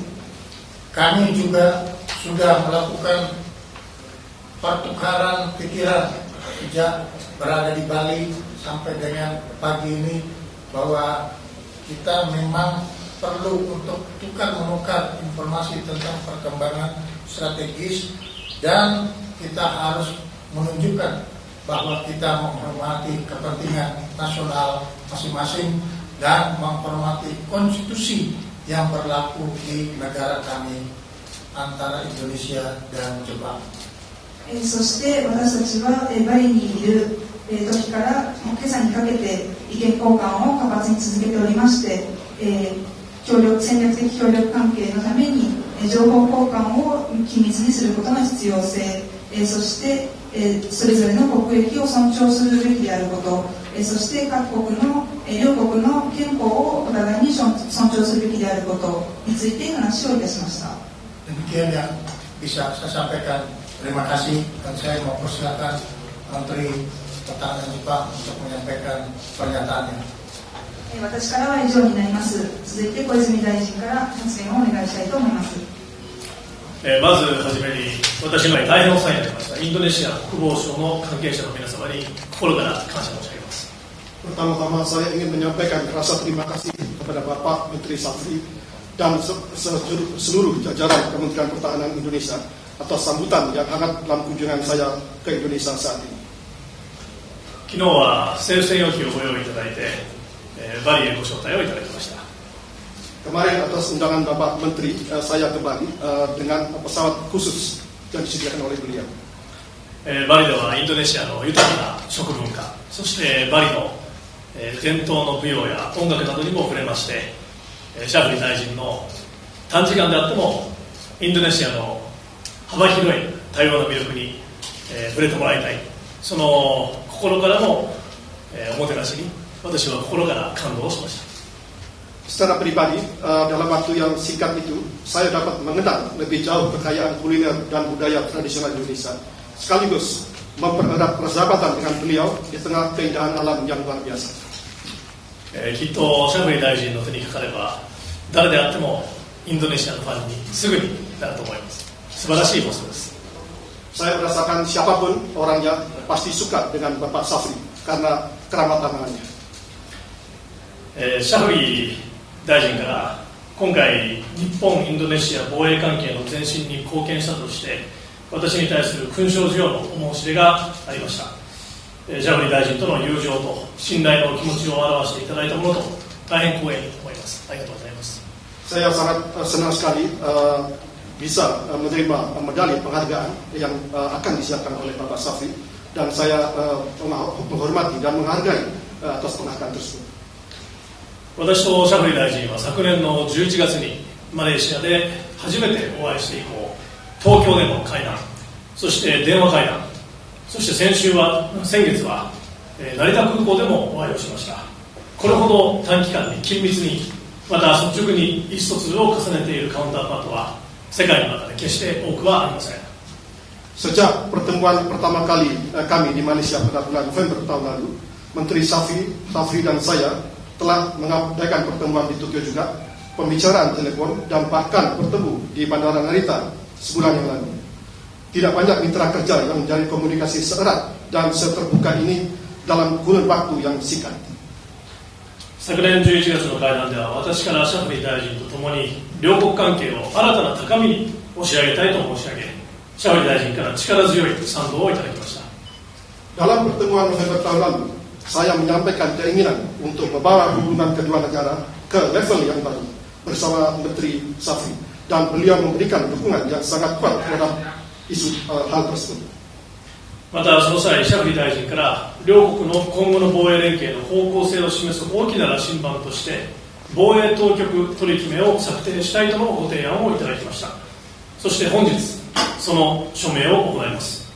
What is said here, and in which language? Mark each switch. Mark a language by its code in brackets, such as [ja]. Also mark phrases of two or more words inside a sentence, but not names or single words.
[id] Kami juga sudah melakukan pertukaran pikiran sejak berada di Bali sampai dengan pagi ini bahwa kita memang perlu untuk tukar-menukar informasi tentang perkembangan strategis dan kita harus menunjukkan bahwa kita menghormati kepentingan nasional masing-masing dan menghormati konstitusi yang berlaku di negara kami antara Indonesia dan Jepang. [ja] そして私たちはバリにいる時から今朝にかけて意見交換を活発に続けておりまして、戦略的協力関係のために情報交換を緊密にすることの必要性、そしてそれぞれの国益を尊重するべきであること、そして各国の両国の憲法をお互いに尊重するべきであることについて話をいたしました。 [id] Demikian yang bisa saya sampaikan. Terima kasih dan saya mau persilakan Menteri Pertahanan Jepang untuk menyampaikan pernyataannya. [ja] 私からは以上になります。続いて小泉大臣から発言をお願いしたいと思います。まずはじめに私の大変お世話になりましたインドネシア国防省の関係者の皆様に心から感謝申し上げます。 [id] Pertama-tama saya ingin menyampaikan rasa terima kasih kepada Bapak Menteri Safri dan seluruh jajaran Kementerian Pertahanan Indonesia atas sambutan yang hangat dalam kunjungan saya ke Indonesia saat ini. [ja] 昨日は政府専用機をご用意いただいて、バリへご招待をいただきました。 [id] Kemarin atas undangan Bapak Menteri, saya ke Bali dengan pesawat khusus yang disediakan oleh beliau. [ja] バリではインドネシアの豊かな食文化、そしてバリの伝統の舞踊や音楽などにも触れまして、シャフリ大臣の短時間であってもインドネシアの幅広い多様な魅力に触れてもらいたい、その心からのおもてなしに私は心から感動しました。 [id] Secara pribadi, dalam waktu yang singkat itu, saya dapat mengenal lebih jauh kekayaan kuliner dan budaya tradisional Indonesia, sekaligus mempererat persahabatan dengan beliau di tengah keindahan alam yang luar biasa. [ja] きっとシャフリー大臣の手にかかれば、誰であってもインドネシアのファンにすぐになると思います。素晴らしいポストです。 [id] Saya merasakan siapapun orangnya pasti suka dengan Bapak Safri karena keramat tamahannya. [ja] シャフリー大臣から今回日本インドネシア防衛関係の前進に貢献したとして私に対する勲章授与のお申し出がありました。シャフリー大臣との友情と信頼の気持ちを表していただいたものと大変光栄に思います。ありがとうございます。 [id] Saya sangat senang sekali bisa menerima medali penghargaan yang akan disiapkan oleh Bapak Safri dan saya menghormati dan menghargai atas penghargaan tersebut. [ja] 私とシャフリー大臣は昨年の11月にマレーシアで初めてお会いして以降、東京での会談、そして電話会談、そして先月は成田空港でもお会いをしました。これほど短期間に緊密に、また率直に意思疎通を重ねているカウンターパートは世界の中で決して多くはありません。 [id] Sejak pertemuan pertama kali kami di Malaysia pada bulan November tahun lalu, Menteri Safri dan saya telah mengadakan pertemuan di Tokyo juga, pembicaraan telepon dan bahkan bertemu di Bandara Narita sebulan yang lalu. Tidak banyak mitra kerja yang menjalin komunikasi seerat dan seterbuka ini dalam kurun waktu yang singkat. [ja] 昨年11月の会談では、私からシャフリー大臣とともに両国関係を新たな高みに押し上げたいと申し上げ、シャフリー大臣から力強い賛同をいただきました。 [id] Dalam pertemuan November tahun lalu, saya menyampaikan keinginan untuk membawa hubungan kedua negara ke level yang baru bersama Menteri Safri, dan beliau memberikan dukungan yang sangat kuat terhadap isu hal tersebut. [ja] またその際、シャフリー大臣から両国の今後の防衛連携の方向性を示す大きな羅針盤として防衛当局取り決めを策定したいとのご提案をいただきました。そして本日その署名を行います。